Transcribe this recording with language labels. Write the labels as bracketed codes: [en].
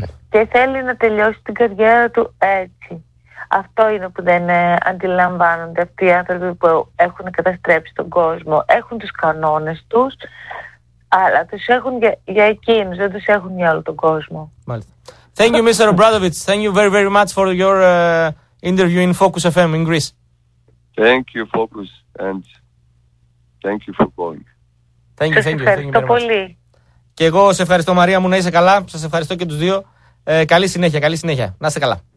[el] Και θέλει να τελειώσει την καριέρα του έτσι. Αυτό είναι που δεν αντιλαμβάνονται αυτοί οι άνθρωποι που έχουν καταστρέψει τον κόσμο. Έχουν τους κανόνες τους, αλλά τους έχουν για εκείνους, δεν τους έχουν για όλο τον κόσμο. Μάλιστα. [en] Thank you, Mr. Obradovic. Thank you very, very much for your interview in Focus FM in Greece. Thank you, Focus, and thank you for calling. Thank you, thank you. [el] Ευχαριστώ πολύ. Και εγώ σε ευχαριστώ, Μαρία μου, να είσαι καλά. Σας ευχαριστώ και τους δύο. Καλή συνέχεια, καλή συνέχεια. Να είστε καλά.